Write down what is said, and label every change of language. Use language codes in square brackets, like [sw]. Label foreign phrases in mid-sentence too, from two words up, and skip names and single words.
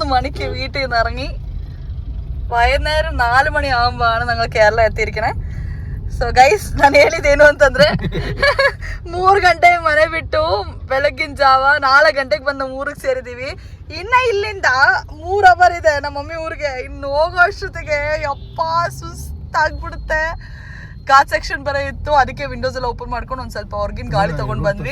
[ml] മണിക്ക് വീട്ടിൽ നിന്ന് ഇറങ്ങി വൈകുന്നേരം 4 മണിയാകുമ്പോഴാണ് ഞങ്ങൾ കേരള എത്തിയിരിക്കണേ. [en] so guys [kn] ನಾನು ಹೇಳಿದ್ದೇನು ಅಂತಂದರೆ 3 ಗಂಟೆಗೆ ಮನೆ ಬಿಟ್ಟು ಬೆಳಗ್ಗಿನ ಜಾವ 4 ಗಂಟೆಗೆ ಬಂದು ಊರಿಗೆ ಸೇರಿದ್ದೀವಿ. ಇನ್ನು ಇಲ್ಲಿಂದ 3 hour ಇದೆ ನಮ್ಮ ಮಮ್ಮಿ ಊರಿಗೆ. ಇನ್ನು ಹೋಗೋ ಅಷ್ಟೊತ್ತಿಗೆ ಯಪ್ಪ ಸುಸ್ತಾಗ್ಬಿಡುತ್ತೆ. [en] ghat section [kn] ಬರೋ ಇತ್ತು, ಅದಕ್ಕೆ ವಿಂಡೋಸ್ ಎಲ್ಲ ಓಪನ್ ಮಾಡ್ಕೊಂಡು ಒಂದು ಸ್ವಲ್ಪ ಹೊರಗಿನ ಗಾಳಿ ತೊಗೊಂಡು ಬಂದ್ವಿ.